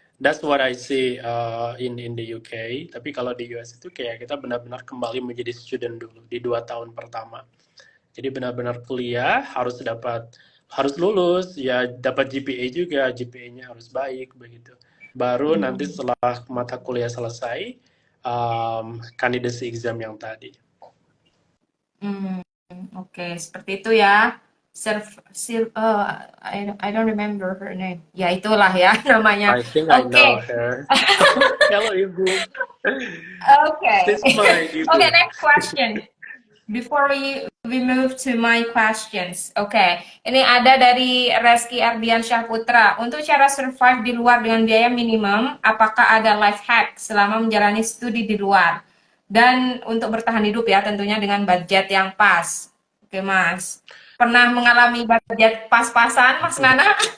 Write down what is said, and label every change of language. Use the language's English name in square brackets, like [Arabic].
[English] That's what I see in the UK. [Indonesian] Tapi kalau di US itu kayak kita benar-benar kembali menjadi student dulu di 2 tahun pertama. Jadi benar-benar kuliah harus lulus ya, dapat GPA juga, GPA-nya harus baik begitu. Baru nanti setelah mata kuliah selesai, candidacy exam yang tadi. hmm, oke, seperti itu ya. [English] I don't remember her name. [Indonesian] Ya itulah ya namanya. [English] I think I know [Indonesian] Oke, [English] her. Hello Ibu. okay. She's my Okay, [Indonesian] Ibu. [English] next question. Before we move to my questions. [Indonesian] Oke, ini ada dari Reski Ardiansyah Putra. Untuk cara survive di luar dengan biaya minimum, apakah ada life hack selama menjalani studi di luar? Dan untuk bertahan hidup ya, tentunya dengan budget yang pas. Oke, Mas. Pernah mengalami budget pas-pasan, Mas Nana?